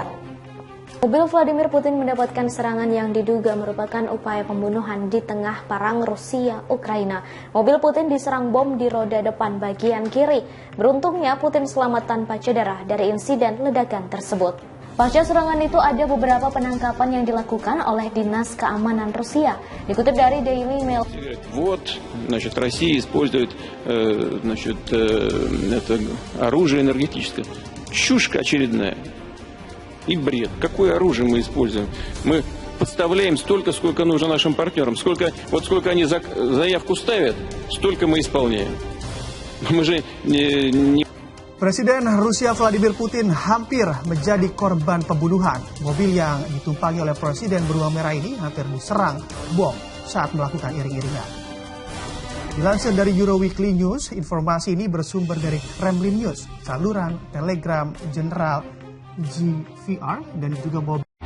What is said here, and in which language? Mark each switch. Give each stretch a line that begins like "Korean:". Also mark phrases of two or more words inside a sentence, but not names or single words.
Indonesian: Mobil Vladimir Putin mendapatkan serangan yang diduga merupakan upaya pembunuhan di tengah perang Rusia-Ukraina. Mobil Putin diserang bom di roda depan bagian kiri. Beruntungnya Putin selamat tanpa cedera dari insiden ledakan tersebut. Pasca serangan itu ada beberapa penangkapan yang dilakukan oleh Dinas Keamanan Rusia. Dikutip dari Daily Mail.
Russian: Россия использует, это оружие энергетическое. Чушь очередная. И бред. Какое оружие мы используем? Мы подставляем столько, сколько нужно нашим партнерам. Сколько они заявку ставят, столько мы исполняем. Мы же не...
Indonesian: Presiden Rusia Vladimir Putin hampir menjadi korban pembunuhan. Mobil yang ditumpangi oleh Presiden beruang merah ini hampir diserang bom saat melakukan iring-iringan. Dilansir dari Euroweekly News, informasi ini bersumber dari Kremlin News, saluran Telegram General GVR dan juga mobil.